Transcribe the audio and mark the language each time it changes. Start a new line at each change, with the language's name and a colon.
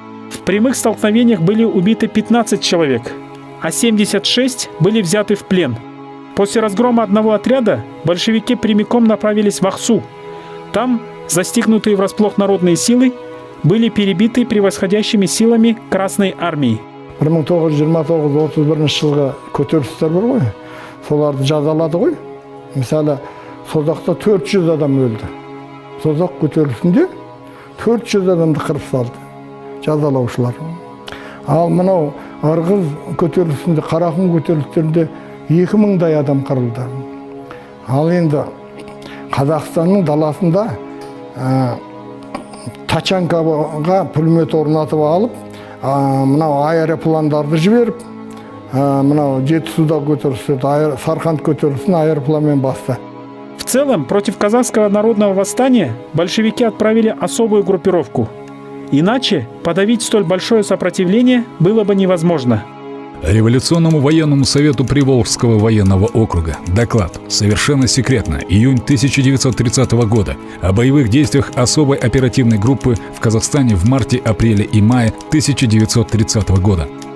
Russian: В прямых столкновениях были убиты 15 человек, а 76 были взяты в плен. После разгрома одного отряда большевики прямиком направились в Ахсу. Там, застигнутые врасплох народные силы, были перебиты превосходящими силами Красной армии.
Kazakh: 1929-31 жылғы көтерілістер бар ғой, соларды жазалады ғой. Мысалы, Созақта 400 адам өлді. Созақ көтерілісінде 400 адамды қырып салды, жазалаушылар. Ал мынау Ырғыз көтерілісінде, Қарақұм көтерілістерінде 2000-дай адам қырылды. Ал енді Қазақстанның даласында Тачанкаға пулемет орнатып алып, мынау аэропландарды жіберіп, мынау Жетісуда көтерілістерді, Сарқанд көтерілісін аэропланмен басты.
Russian: В целом, против казахского народного восстания большевики отправили особую группировку. Иначе подавить столь большое сопротивление было бы невозможно. Революционному военному совету Приволжского военного округа доклад совершенно секретно, июнь 1930 года, о боевых действиях особой оперативной группы в Казахстане в марте, апреле и мае 1930 года.